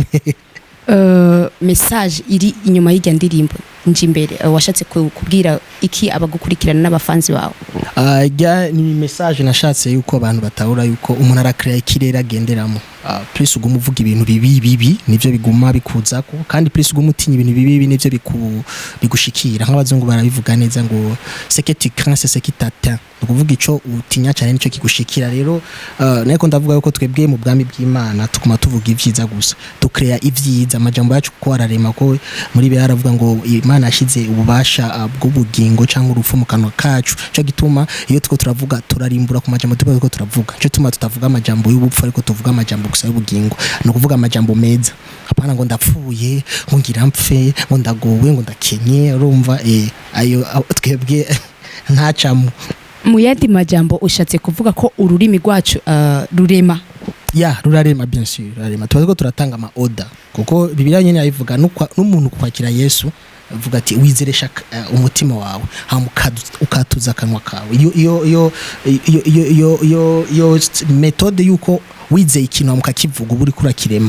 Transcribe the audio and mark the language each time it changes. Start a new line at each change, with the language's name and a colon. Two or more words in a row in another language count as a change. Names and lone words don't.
Rundi: Message iri inyuma y'irya ndirimbo nje imbere washatse kubwira iki abagukurikirana n'abafanzi bawe? Ni message nashatse yuko abantu batahura yuko umuntu arakrea ikirere agenderamo. Plus uguma uvuga ibintu bibi nivyo biguma bikuzako, kandi plus uguma utinya ibintu bibi nivyo bigushikira. Nk'abazungu barabivuga neza ngo
French: ce que tu crains c'est ce qui t'atteint.
Rundi: Ukuvuga ico utinya cyane nico kigushikira. Rero nako ndavuga yuko twebwe mu bwami bw'Imana tukuma tuvuga ivyiza gusa, tukrea ivyiza. Amajambo yacu ko ararema ko muri Bibiliya aravuga ngo Imana yashize ububasha bw'ubugingo cyangwa urupfu mu kanwa kacu. Cyo gituma iyo tuko turavuga turarimbura ku majambo tuko turavuga. Cyo tuma tutavuga amajambo y'ubupfu, ariko tuvuga amajambo gusa y'ubugingo. No kuvuga amajambo meza, hapana ngo ndapfuye, ngo ngira mpfe, ngo ndagowe, ngo ndakenye. Urumva ayo twebwe ntacamu. Mu yandi majambo ushatse kuvuga ko ururimi rwacu rurema? Rurarema,
French: bien sûr,
Rundi: rurarema. Tubazo turatanga ama order kuko Bibiliya nyene yayivuga n'umuntu kwakira Yesu avuga ati wizeresha umutima wawe ukatuza akanwa kawe. Iyo metode yuko wizeye ikintu mukakivuga uburi kurakirema.